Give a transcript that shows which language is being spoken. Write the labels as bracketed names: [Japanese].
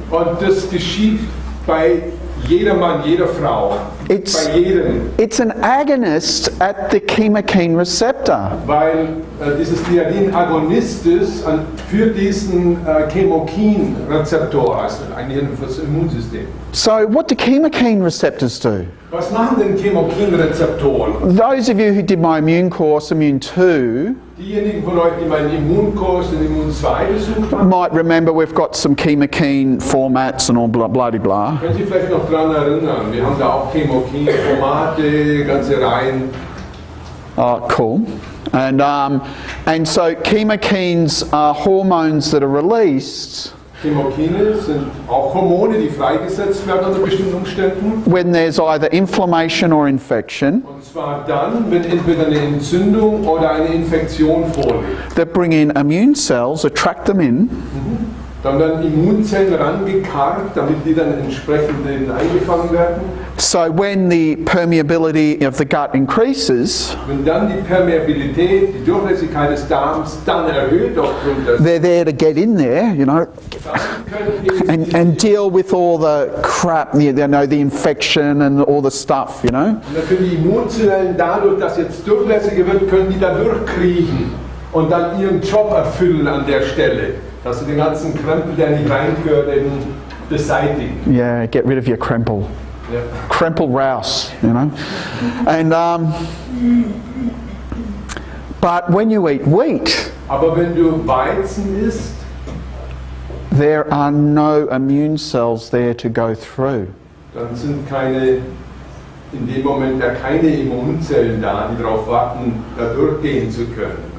[German] Und das geschieht bei jeder Mann, jeder Frau. Bei jedem. [English] It's an agonist at the chemokine receptor. [German] Weil dieses Gliadin Agonist ist für diesen Chemokin-Rezeptor, also eigentlich für das Immunsystem. [English] So what do chemokine receptors do? [German] Was machen denn Chemokin-Rezeptoren? [English] Those of you who did my immune course, Immune 2, [German] diejenigen von euch, die meinen Immunkurs, den Immun 2 besucht haben, [English] might remember we've got some chemokine formats and all blah blah blah. [German] Können Sie vielleicht noch daran erinnern? Wir haben da auch Chemokin-Formate, ganze Reihen. [English] Oh, cool. And so chemokines are hormones that are released [German] Chemokine sind auch Hormone, die freigesetzt werden unter bestimmten Umständen. [English] when there's either inflammation or infection. [German] Und zwar dann, wenn entweder eine Entzündung oder eine Infektion vorliegt. [English] That bring in immune cells, attract them in, [German] Dann werden Immunzellen rangekarrt, damit die dann entsprechend eingefangen werden. [English] So when the permeability of the gut increases, [German] Wenn dann die Permeabilität, die Durchlässigkeit des Darms dann erhöht aufgrund des [English] they're there to get in there, you know, and deal with all the crap, you know, the infection and all the stuff, you know. [German] Und dann können die Immunzellen dadurch, dass jetzt durchlässiger wird, können die da durchkriechen und dann ihren Job erfüllen an der Stelle. Dass sie den ganzen Krempel, der nicht reingehört, eben beseitigen. [English] Yeah, get rid of your krempel. [German] Ja. [English] Krempel rouse, you know. And but when you eat wheat, [German] Aber wenn du Weizen isst, [English] there are no immune cells there to go through. [German] dann sind in dem Moment keine Immunzellen da, die darauf warten, da durchgehen zu können.